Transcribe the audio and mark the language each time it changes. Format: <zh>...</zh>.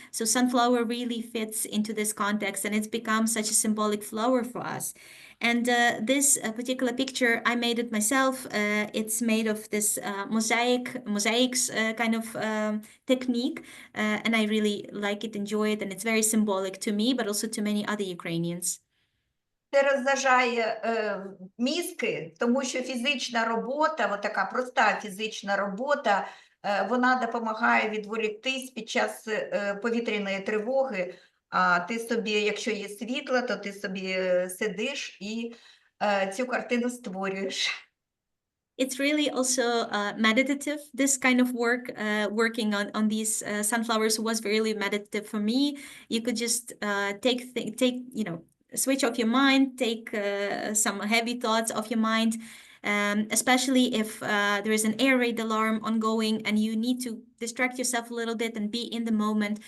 <en>So sunflower really fits into this context, and it's become such a symbolic flower for us. And this particular picture, I made it myself. It's made of this mosaics kind of technique, and I really like it, enjoy it, and it's very symbolic to me, but also to many other Ukrainians.</en> <uk>Це розважає мізки, тому що фізична робота, от така проста фізична робота, вона допомагає відволіктись під час повітряної тривоги. А ти собі, якщо є світло, то ти собі сидиш і цю картину створюєш.</uk> <en>It's really also meditative. This kind of work, working on these sunflowers was really meditative for me. You could just take switch off your mind, take some heavy thoughts off your mind, especially if there is an air raid alarm ongoing and you need to distract yourself a little bit and be in the moment.</en>